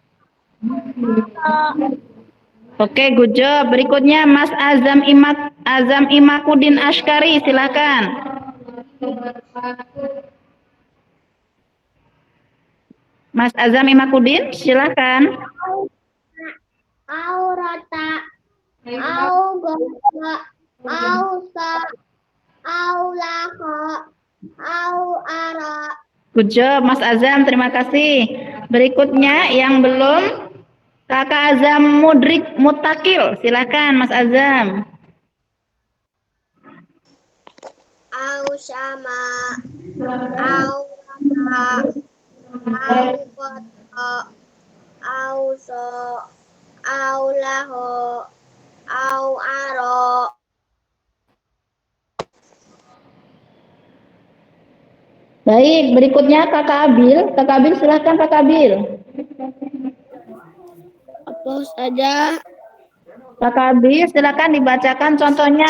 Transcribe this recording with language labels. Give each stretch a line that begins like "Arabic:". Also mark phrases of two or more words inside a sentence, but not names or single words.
English: Oke, good job.
Indonesian: Berikutnya Mas Azam Imakudin Ashkari, silakan. Mas Azam Imakudin, silakan. Aurata. Augata. Ausa. Aulaka. Auara.
English: Good job
Indonesian: Mas Azam, terima kasih. Berikutnya yang belum Kakak Azam Mudrik Mutakil, silakan Mas Azam. Ausama. Aurata. Aukata. Auso. Aulaho. Auaro. Baik, berikutnya Kakak Abil. Kakak Abil silakan Kakak Abil. Apa saja? Kakak Abil silakan dibacakan contohnya.